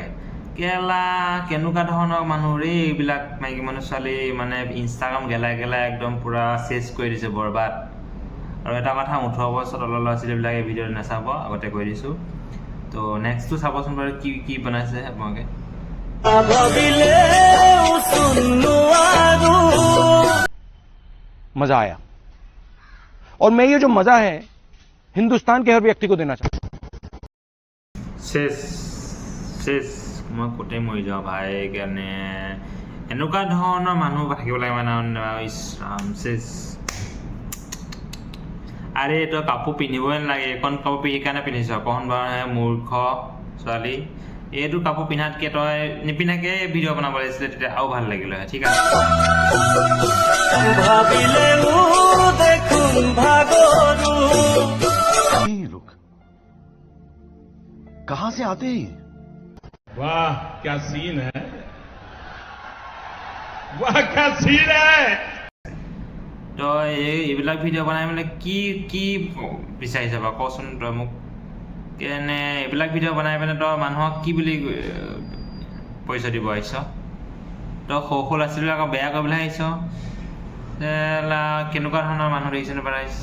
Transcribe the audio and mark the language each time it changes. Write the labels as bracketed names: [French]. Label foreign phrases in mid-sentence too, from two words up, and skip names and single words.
[Assamese] কেনেকুৱা ধৰণৰ মানুহ ৰে এইবিলাক মাইকী মানুহ ছোৱালী মানে ইনষ্টাগ্ৰাম গেলাই গেলাই একদম পূৰা চেচ কৰি দিছে, বৰবাদ। আৰু এটা কথা, 18 বছৰ তলৰ ল'ৰা ছোৱালীবিলাকে এই ভিডিঅ'টো নাচাব, আগতে কৈ দিছোঁ। তো নেক্সটটো চাবচোন বাৰু কি কি বনাইছে আপোনালোকে। [Hindi] मजा आया और मैं ये जो मजा है हिंदुस्तान के हर व्यक्ति को देना चाहता हूं। [Assamese] মই ক'তে মৰি যাওঁ ভাই, কাৰণে এনেকুৱা ধৰণৰ মানুহ থাকিব লাগে মানে ইছৰাম চেচ। আৰে তই কাপোৰ পিন্ধিবই নালাগে, এইখন কাপোৰ সেইকাৰণে পিন্ধিছ অকণ বাৰু মূৰ্খ ছোৱালী। এইটো কাপোৰ পিন্ধাতকৈ তই নিপিন্ধাকৈ ভিডিঅ' বনাব লাগিছিলে, তেতিয়া আৰু ভাল লাগিলে হয়। ঠিক আছে, [Hindi] लोग कहां से आते हैं? वाह क्या सीन है, वाह क्या सीन है। [Assamese] তই এইবিলাক ভিডিঅ' বনাই মানে কি বিচাৰিছ বাৰু কচোন তই মোক। এইবিলাক ভিডিঅ' বনাই পিনে তই মানুহক কি বুলি পৰিচয় দিব আহিছ? তই সৰু সৰু ল'ৰা ছোৱালীবিলাকক বেয়া কৰিবলৈ আহিছ? কেনেকুৱা ধৰণৰ মানুহ দেখিছেনে বাৰু?